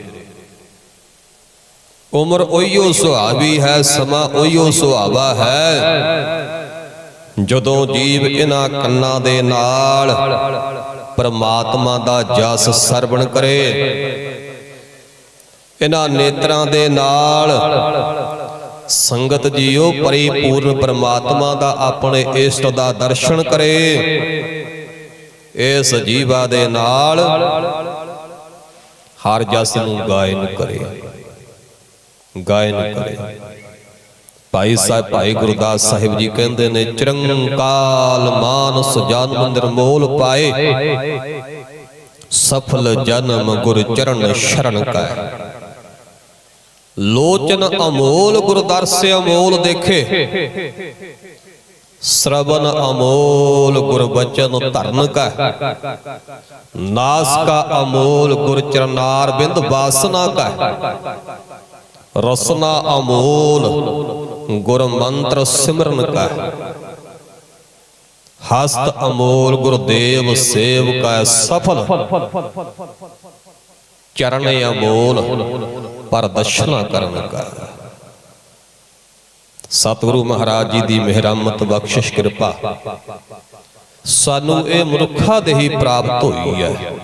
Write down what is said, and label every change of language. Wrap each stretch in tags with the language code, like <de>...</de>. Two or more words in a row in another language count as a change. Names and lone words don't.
<pa>ਉਮਰ ਉਹੀਓ ਸੁਹਾਵੀ ਹੈ, ਸਮਾ ਉਹੀਓ ਸੁਹਾਵਾ ਹੈ ਜਦੋਂ ਜੀਵ ਇਨ੍ਹਾਂ ਕੰਨਾਂ ਦੇ ਨਾਲ ਪਰਮਾਤਮਾ ਦਾ ਜਸ ਸਰਵਣ ਕਰੇ, ਇਨ੍ਹਾਂ ਨੇਤਰਾਂ ਦੇ ਨਾਲ ਸੰਗਤ ਜੀਓ ਪਰਿਪੂਰਣ ਪਰਮਾਤਮਾ ਦਾ ਅਪਣੇ ਇਸ਼ਟ ਦਾ ਦਰਸ਼ਨ ਕਰੇ। ਇਸ ਜੀਵਾ ਦੇ ਨਾਲ ਹਰ ਜਸ ਨੂੰ ਗਾਇਨ ਕਰੇ, ਗਾਇਨ ਕਰੇ। ਭਾਈ ਸਾਹਬ ਭਾਈ ਗੁਰਦਾਸ ਸਾਹਿਬ ਜੀ ਕਹਿੰਦੇ ਨੇ,</pa> <bra>चिरंकाल मानस जन्म निर्मोल पाए, सफल जन्म गुर चरण शरण का। लोचन अमोल गुरदर्श अमोल देखे, श्रवण अमोल गुर बचन धर्म का। नास का अमोल गुर चरनार बिंद वासना का। रसना अमोल गुर मंत्र सिमरन का। हस्त अमोल गुरुदेव सेव का। सफल चरण अमोल पर दर्शना करन का।</bra> <pa>ਸਤਗੁਰੂ ਮਹਾਰਾਜ ਜੀ ਕੀ ਮੇਹਰਮਤ ਬਖ਼ਸ਼ਿਸ਼ ਕਿਰਪਾ ਸਾਨੂੰ ਯੇ ਮਨੁਖਾ ਦੇ ਹੀ ਪ੍ਰਾਪਤ ਹੁਈ ਹੈ।</pa>